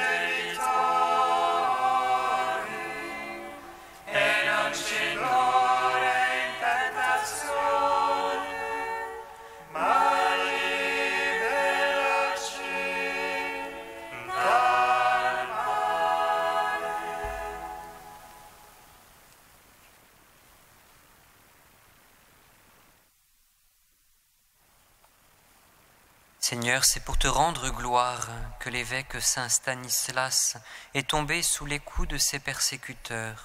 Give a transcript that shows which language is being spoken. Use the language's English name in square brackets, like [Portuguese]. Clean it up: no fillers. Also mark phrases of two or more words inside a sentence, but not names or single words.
[Italian] debitori, e non ci indurre in tentazione, ma liberaci dal male. [French] Seigneur, c'est pour te rendre gloire que l'évêque Saint Stanislas est tombé sous les coups de ses persécuteurs.